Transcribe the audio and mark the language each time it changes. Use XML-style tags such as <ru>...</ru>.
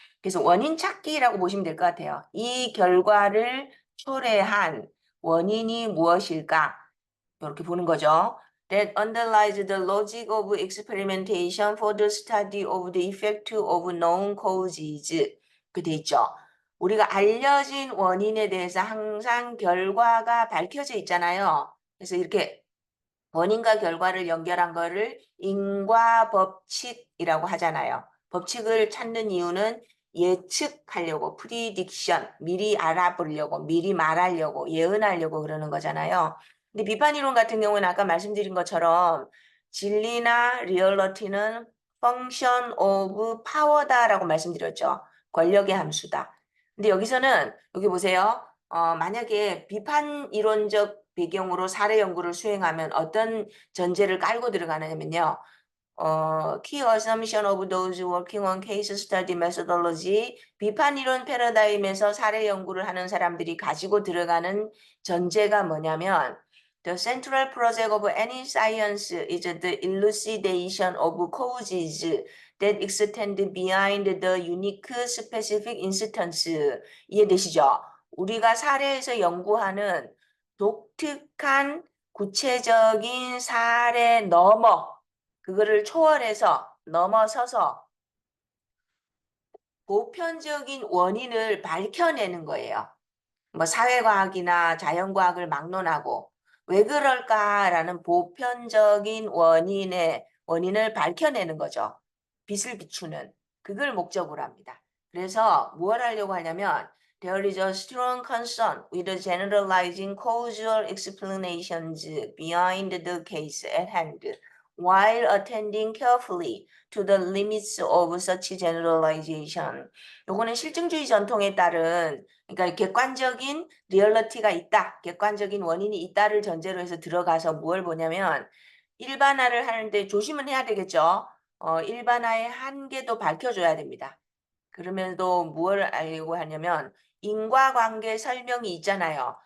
<ko>그래서 원인 찾기라고 보시면 될 것 같아요. 이 결과를 초래한 원인이 무엇일까? 이렇게 보는 거죠.</ko> <en>That underlies the logic of experimentation for the study of the effect of known causes.</en> <ko>그 돼 있죠. 우리가 알려진 원인에 대해서 항상 결과가 밝혀져 있잖아요. 그래서 이렇게 원인과 결과를 연결한 거를 인과 법칙이라고 하잖아요. 법칙을 찾는 이유는 예측하려고, prediction, 미리 알아보려고, 미리 말하려고, 예언하려고 그러는 거잖아요. 근데 비판이론 같은 경우는 아까 말씀드린 것처럼 진리나 리얼리티는</ko> <en>function of power</en> <ko>다라고 말씀드렸죠. 권력의 함수다. 근데 여기서는 여기 보세요. 만약에 비판 이론적 배경으로 사례 연구를 수행하면 어떤 전제를 깔고 들어가냐면요.</ko> <en>key assumption of those working on case study methodology,</en> <ko>비판 이론 패러다임에서 사례 연구를 하는 사람들이 가지고 들어가는 전제가 뭐냐면</ko> <en>the central project of any science is the elucidation of causes that extend behind the unique specific instance.</en> <ko>이해되시죠? 우리가 사례에서 연구하는 독특한 구체적인 사례 넘어 그거를 초월해서 넘어서서 보편적인 원인을 밝혀내는 거예요. 뭐 사회과학이나 자연과학을 막론하고 왜 그럴까라는 보편적인 원인을 밝혀내는 거죠. 빛을 비추는 그걸 목적으로 합니다. 그래서 무엇 하려고 하냐면</ko> <en>There is a strong concern with generalizing causal explanations behind the case at hand. while attending carefully to the limits of such generalization.</en> <ko>요거는 실증주의 전통에 따른 그러니까 객관적인 리얼리티가 있다, 객관적인 원인이 있다를 전제로 해서 들어가서 뭘 보냐면 일반화를 하는데 조심은 해야 되겠죠. 일반화의 한계도 밝혀줘야 됩니다. 그러면서 뭘 알려고 하냐면 인과관계 설명이 있잖아요.</ko>